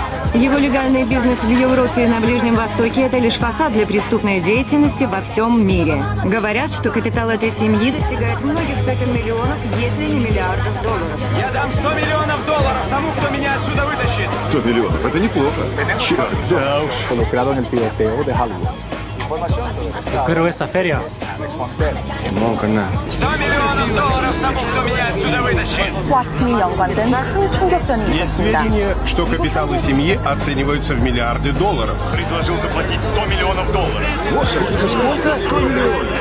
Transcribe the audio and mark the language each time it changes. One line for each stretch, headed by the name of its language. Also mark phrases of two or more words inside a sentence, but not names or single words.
Russian: Его легальный бизнес в Европе и на Ближнем Востоке – это лишь фасад для преступной деятельности во всем мире. Говорят, что капитал этой семьи достигает многих сотен миллионов, если не миллиардов долларов. Я дам 100 миллионов долларов тому, кто меня отсюда вытащит. 100 миллионов, это неплохо. Черт, да уж.
Spanish: Involucrado en el tiroteo de Hollywood. Pero esa feria.
Russian: 100 миллионов долларов тому, кто меня отсюда вытащит.
Korean: 스와팀이 연관된 큰 충격전이
Russian: Есть
Korean: 있었습니다.
Russian: сведения, что капиталы семьи оцениваются в миллиарды долларов. Предложил заплатить 100 миллионов долларов. Сколько? 100 миллионов.